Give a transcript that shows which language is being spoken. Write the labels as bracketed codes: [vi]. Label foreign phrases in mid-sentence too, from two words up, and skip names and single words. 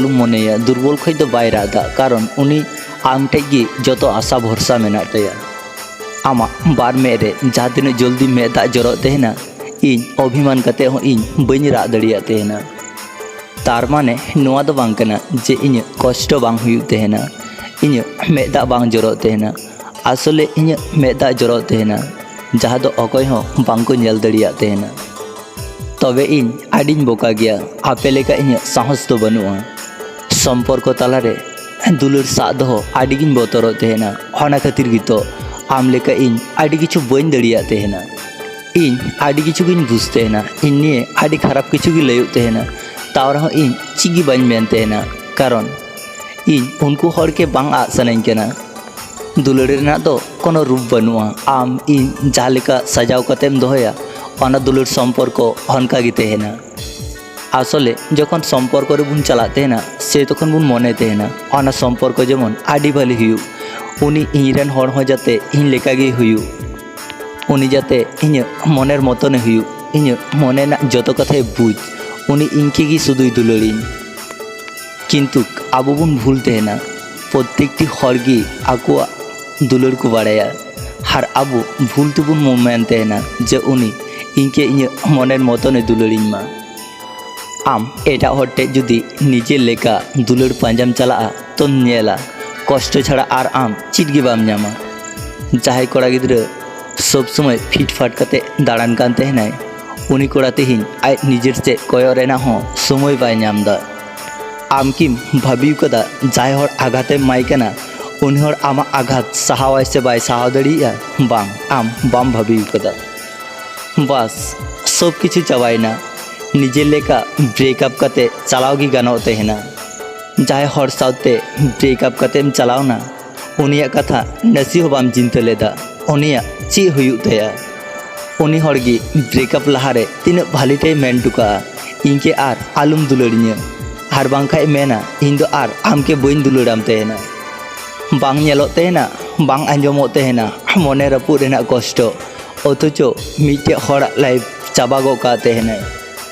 [sat] आलुम मनेया दुर्बल खै दो बाय रादा कारण उनी आम ठेगी जतो आशा भरसा मेना तया आमा बार मेरे जहाँ दिन जल्दी में दा जरो तेहना इन अभिमान कते हो इन बइन रा दड़िया तेहना तार माने नोआ दो बांग कना जे इन कष्ट बांग हुयु तेहना इन मेदा बांग जरो तेहना आसले इन मेदा जरो तेहना जहाँ दो अकय हो बांग को नेल दड़िया तेहना तबे इन आडिन बोका गया आपे लेका इन साहस तो बनुआ संपर्क तालारे दुलर सा दो आडिगिन बोतरो तेहना होना खातिर गितो आम लेका इन आडि किछु बइन दड़िया तेहना इन आडि किछु गिन बुझतेना इन निये आडि खराब किछु गी लयु तेहना ताव रहो इन चिगी बाइन मेन तेहना कारण इन उनको हर के बांग आ सनाइन केना दुलड़ रेना दो कोनो रूप बनुआ आम इन जालेका सजाव कतेम दोहया ओना दुलड़ सम्पर्क हनका गे तेहना आसले जखन सम्पर्क रे बुन चला तेहना से तखन बुन मने तेहना ओना सम्पर्क जेमन आडि भाली हुयु उनी इरेन हर हो जाते इन लेका गे हुयु उनी जाते इन मनेर मतने हुयु इन मने ना जतो कथाय बुझ उनी इनके गी शुधुई दुलड़िन किन्तु आबो बुन भूल तेहना प्रत्येकटी हरगी आकुआ दुलड़ को बाड़ाया हर आबो भूल तो बुन मोमेन तेहना जे उनी इनके इन मनेर मतने दुलड़िन मा आम एटा हटे जुदी निजे लेका दुलड़ पांजाम चला तो नेला कष्ट छाड़ा आर आम चिट गे बाम नामा जहाय कोड़ा गिद्रा सब समय फिटफाट कते दाड़ान कान तेहनाय उनी कोड़ा तेहिन आय निजेर से कयो रेना हो समय बाय नामदा आम किम भाबी कदा जाय हर आघाते माय कना उनी हर आमा आघात साहावाय से बाय साहा दड़िया बांग आम बाम भाबी कदा बस सब किछु चाबायना निजे लेका ब्रेकअप कते चलाव गी गानो तेहना जहाय हर सावते ब्रेकअप कतेम चलावना उनिया कथा नसी हो बाम चिंता लेदा उनिया ची हुयु तया उनी हरगी ब्रेकअप लहारे तीन भालीटे मेन टुका इनके आर आलुम दुलड़िया हर बांखाय मेना इन दो आर आमके बइन दुलड़ाम तेहना बांग नेलो तेहना बांग आंजमो तेहना मने रपु रेना कष्ट अथचो मिटे हर लाइफ चाबा गो का तेहना